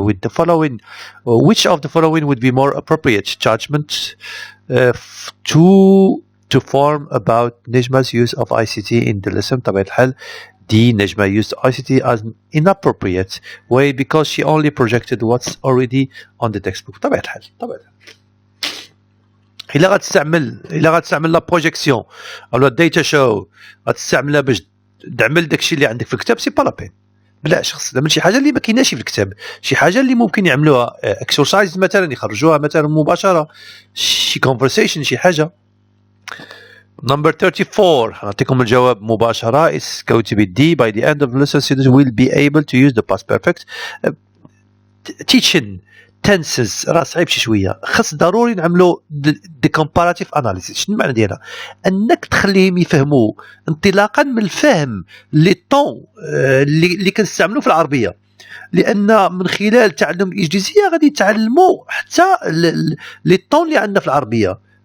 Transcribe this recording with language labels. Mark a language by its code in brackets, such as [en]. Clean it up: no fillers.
[en] With the following, which of the following would be more appropriate judgment to form about Nejma's use of ICT in the lesson? [ar] طبعا الحال D. [en] Nejma used ICT as an inappropriate way because she only projected what's already on the textbook. [ar] طبعا الحال إلا غتستعمل [fr] لا بروجيكسيون [ar] أو [fr] لا داتا شو [ar] غتستعملها باش تعمل داكشي اللي عندك في الكتاب [fr] سي با لا بين. [ar] بلاش خص تعمل شي حاجه اللي ما كايناش في الكتاب، شي حاجه اللي ممكن يعملوها اكسرسايز مثلا يخرجوها مثلا مباشره، شي كونفرسيشن شي حاجه. [en] Number 34 [ar] هنعطيكم الجواب مباشره. [en] It's going to be D. By the end of the lesson students will be able to use the past perfect. Teaching tenses [ar] راه صعيب شي شويه، خاص ضروري نعملوا [en] the comparative analysis. [ar] شنو المعنى ديالها؟ انك تخليهم يفهموا انطلاقا من الفهم لي طون اللي كنستعملوا في العربيه، لان من خلال تعلم الانجليزيه غادي يتعلموا حتى لي طون اللي عندنا في العربيه.